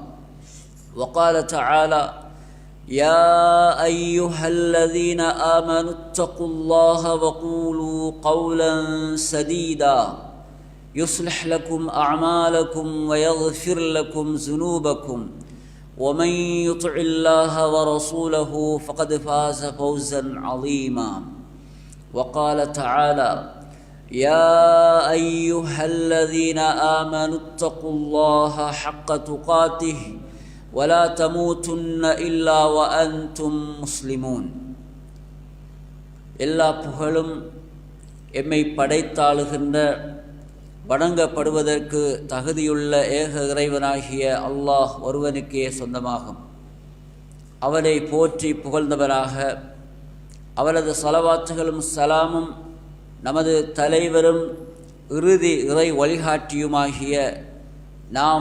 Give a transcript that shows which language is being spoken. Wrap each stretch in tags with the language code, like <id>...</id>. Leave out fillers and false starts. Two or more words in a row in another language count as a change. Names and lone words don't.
<ar>وقال تعالى: يا أيها الذين آمنوا اتقوا الله وقولوا قولا سديدا يصلح لكم أعمالكم ويغفر لكم ذنوبكم ومن يطع الله ورسوله فقد فاز فوزا عظيما. وقال تعالى: يا أيها الذين آمنوا اتقوا الله حق تقاته ولا تموتن إلا وأنتم مسلمون.</ar> <ta>எல்லா புகழும் எம்மை படைத்தாளுகின்ற வணங்கப்படுவதற்கு தகுதியுள்ள ஏக இறைவனாகிய அல்லாஹ் ஒருவனுக்கே சொந்தமாகும். அவனை போற்றி புகழ்ந்தவராக அவரது ஸலவாத்துகளும் சலாமும் நமது தலைவரும் இறுதி இறை வழிகாட்டியுமாகிய நாம்</ta>